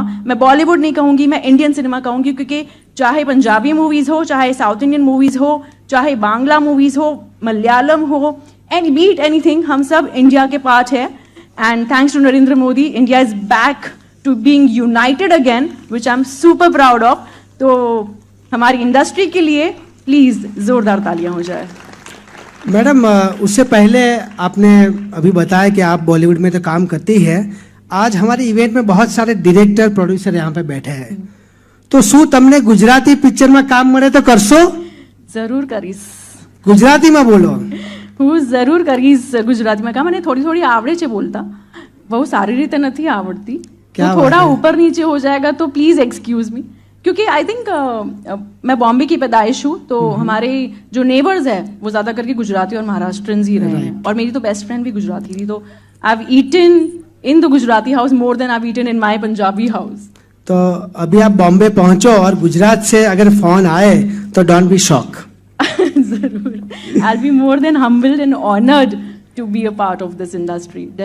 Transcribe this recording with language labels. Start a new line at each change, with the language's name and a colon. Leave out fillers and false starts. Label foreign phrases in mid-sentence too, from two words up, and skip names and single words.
Hindi: मैं बॉलीवुड नहीं कहूँगी, मैं
English: Indian cinema
Hindi: कहूँगी, क्योंकि चाहे
English: Punjabi movies
Hindi: हो, चाहे
English: South Indian movies
Hindi: हो, चाहे
English: Bangla movies
Hindi: हो, मलयालम हो,
English: any beat anything,
Hindi: हम सब इंडिया के पार्ट है.
English: And thanks to Narendra Modi, India is back to being united again, which I'm super proud of.
Hindi: तो हमारी इंडस्ट्री के लिए प्लीज जोरदार तालियां हो जाए. मैडम, उससे पहले आपने अभी बताया कि आप बॉलीवुड में तो काम करती है. आज हमारे इवेंट में बहुत सारे डायरेक्टर, प्रोड्यूसर यहाँ पे बैठे हैं.
Gujarati: तो શું તમને ગુજરાતી પિક્ચરમાં કામ મળે તો કરશો? જરૂર કરીશ. ગુજરાતીમાં બોલો. હું જરૂર કરીશ ગુજરાતીમાં કામ. મને થોડી થોડી આવડે છે બોલતા, બહુ સારી રીતે નથી આવડતી.
Hindi: क्या तो थोड़ा बात है? ऊपर नीचे हो जाएगा तो
English: please excuse me,
Hindi: क्योंकि
English: I think
Hindi: मैं बॉम्बे की पैदाइश हूँ, तो हमारे जो नेबर्स है वो ज्यादा करके गुजराती और महाराष्ट्रन ही रहे हैं, और मेरी तो
English: best friend
Hindi: भी गुजराती थी.
English: तो I have eaten in the Gujarati house more than I have eaten in my Punjabi house.
Hindi: तो अभी आप बॉम्बे पहुंचो और गुजरात से अगर फोन आए तो
English: don't be shock.
Hindi: जरूर.
English: I will be more than humbled and honored to be a part of this industry.